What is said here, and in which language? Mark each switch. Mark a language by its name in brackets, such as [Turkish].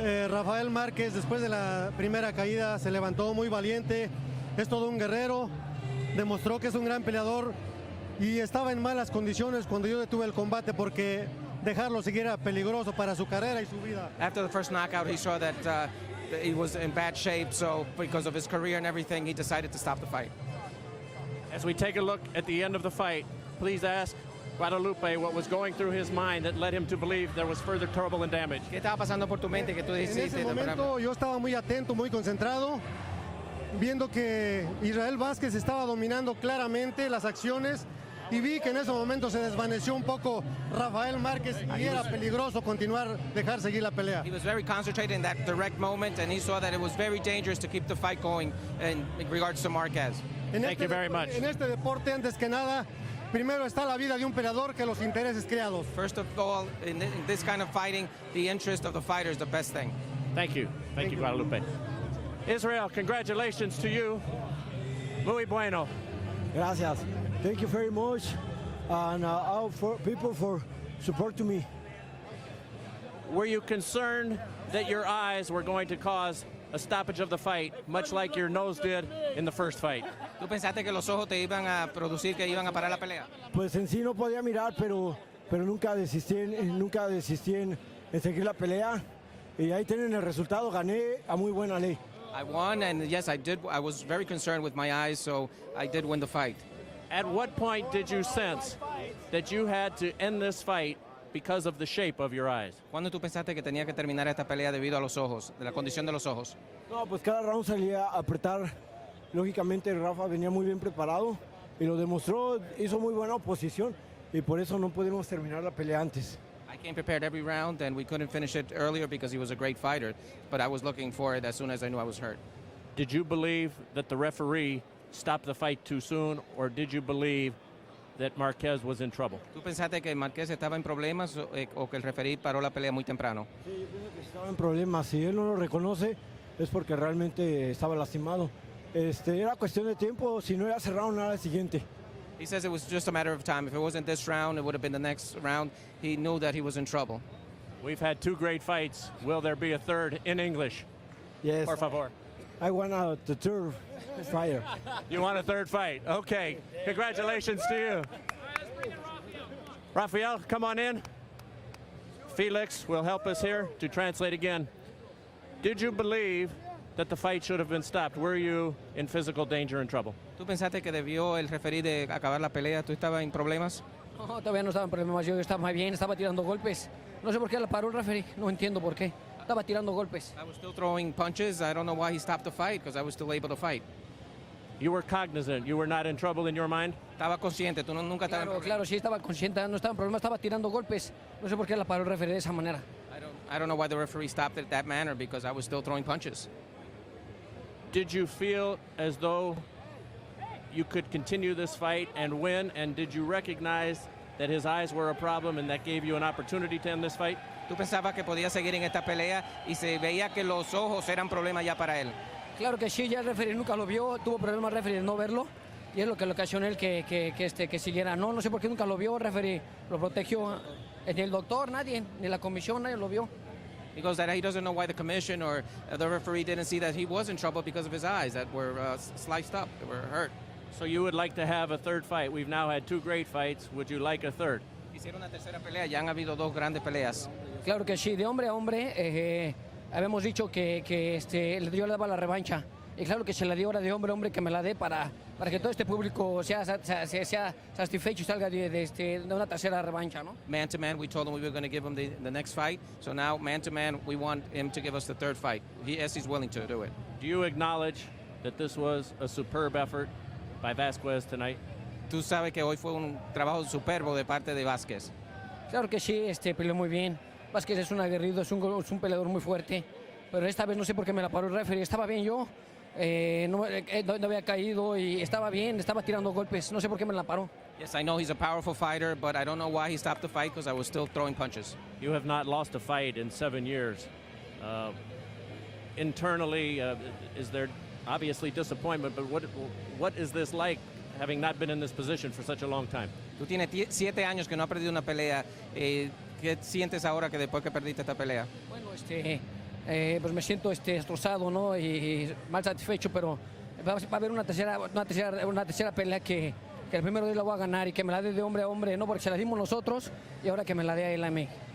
[Spanish] Rafael Márquez, después de la primera caída, se levantó muy valiente. Es todo un guerrero. Demostró que es un gran peleador. Y estaba en malas condiciones cuando yo detuve el combate porque dejarlo seguir era peligroso para su carrera y su vida. [English] After the first knockout, he saw that he was in bad shape, so because of his career and everything, he decided to stop the fight. As we take a look at the end of the fight, please ask Guadalupe what was going through his mind that led him to believe there was further trouble and damage. [Spanish] ¿Qué estaba pasando por tu mente que tú En ese momento yo estaba muy atento, muy concentrado, viendo que Israel Vázquez estaba dominando claramente las acciones y vi que en ese momento se desvaneció un poco Rafael Márquez y era peligroso continuar, dejar seguir la pelea. [English] He was very concentrated in that direct moment, and he saw that it was very dangerous to keep the fight going in regards to Márquez. Thank you very much. [Spanish] En este deporte, antes que nada, primero está la vida de un peleador que los intereses creados. [English] First of all, in this kind of fighting, the interest of the fighter is the best thing. Thank you. Thank you, Guadalupe. Israel, congratulations to you. [Spanish] Muy bueno. Gracias. [English] Thank you very much, and all for people for supporting me. Were you concerned that your eyes were going to cause a stoppage of the fight, much like your nose did in the first fight? [Spanish] ¿Tú pensaste que los ojos te iban a producir que iban a parar la pelea? Pues en sí no podía mirar, pero nunca desistí en seguir la pelea. Y ahí tienen el resultado, gané a muy buena ley. [English] I won, and yes, I did. I was very concerned with my eyes, so I did win the fight. At what point did you sense that you had to end this fight because of the shape of your eyes? [Spanish] ¿Cuándo tú pensaste que tenía que terminar esta pelea debido a los ojos, de la condición de los ojos? No, pues cada round salía a apretar. Lógicamente Rafa venía muy bien preparado y lo demostró, hizo muy buena oposición y por eso no pudimos terminar la pelea antes. [English] I came prepared every round, and we couldn't finish it earlier because he was a great fighter, but I was looking for it as soon as I knew I was hurt. Did you believe that the referee stopped the fight too soon, or did you believe that Márquez was in trouble? [Spanish] ¿Tú pensaste que Márquez estaba en problemas o que el referee paró la pelea muy temprano? Sí, yo pienso que estaba en problemas. Si él no lo reconoce, es porque realmente estaba lastimado. Era cuestión de tiempo, si no era cerrado, nada al siguiente. [English] He says it was just a matter of time. If it wasn't this round, it would have been the next round. He knew that he was in trouble. We've had two great fights. Will there be a third in English? Yes. [Spanish] Por favor. [English] I want the third fight. You want a third fight? Okay. Congratulations to you. Rafael, come on in. Felix will help us here to translate again. Did you believe that the fight should have been stopped? Were you in physical danger and trouble? [Spanish] ¿Tú pensaste que debió el referee de acabar la pelea? ¿Tú estabas en problemas? No, todavía no estaba en problemas. Yo estaba bien, estaba tirando golpes. No sé por qué la paró el referee. No entiendo por qué. Estaba tirando golpes. [English] I was still throwing punches. I don't know why he stopped the fight, because I was still able to fight. You were cognizant. You were not in trouble in your mind? [Spanish] Estaba consciente. Tú nunca estabas en problemas. Claro, sí estaba consciente. No estaba en problemas. Estaba tirando golpes. No sé por qué la paró el referee de esa manera. [English] I don't know why the referee stopped it that manner, because I was still throwing punches. Did you feel as though you could continue this fight and win, and did you recognize that his eyes were a problem and that gave you an opportunity to end this fight? [Spanish] ¿Tú pensabas que podía seguir en esta pelea y se veía que los ojos eran problema ya para él? Claro que sí, ya el referee nunca lo vio, tuvo problemas el referee de no verlo y es lo que le ocasionó él que siguiera. No sé por qué nunca lo vio, el referee lo protegió, ni el doctor, nadie, ni la comisión, nadie lo vio. [English] He goes that he doesn't know why the commission or the referee didn't see that he was in trouble because of his eyes that were sliced up, that were hurt. So you would like to have a third fight. We've now had 2 great fights. Would you like a third? [Spanish] Quisiera una tercera pelea, ya han habido 2 grandes peleas. Claro que sí, de hombre a hombre, habíamos dicho que yo le daba la revancha. Y claro que se la dio ahora de hombre a hombre, que me la dé para que todo este público sea satisfecho y salga de una tercera revancha, ¿no? [English] Man to man, we told him we were going to give him the next fight. So now, man to man, we want him to give us the third fight. He's willing to do it. Do you acknowledge that this was a superb effort by Vázquez tonight? [Spanish] Tú sabes que hoy fue un trabajo superbo de parte de Vázquez. Claro que sí, peleó muy bien. Vázquez es un aguerrido, es un peleador muy fuerte. Pero esta vez no sé por qué me la paró el referee. Estaba bien yo. No había caído y estaba bien, estaba tirando golpes. No sé por qué me la paró. [English] Yes, I know he's a powerful fighter, but I don't know why he stopped the fight because I was still throwing punches. You have not lost a fight in 7 years. Internally, is there obviously disappointment, but what is this like, having not been in this position for such a long time? [Spanish] Tú tienes 7 años que no has perdido una pelea. ¿Qué sientes ahora que después que perdiste esta pelea? Bueno, pues me siento destrozado, ¿no? Y mal satisfecho, pero va a haber una tercera pelea que el primero día la voy a ganar y que me la dé de hombre a hombre, no porque se la dimos nosotros y ahora que me la dé a él a mí.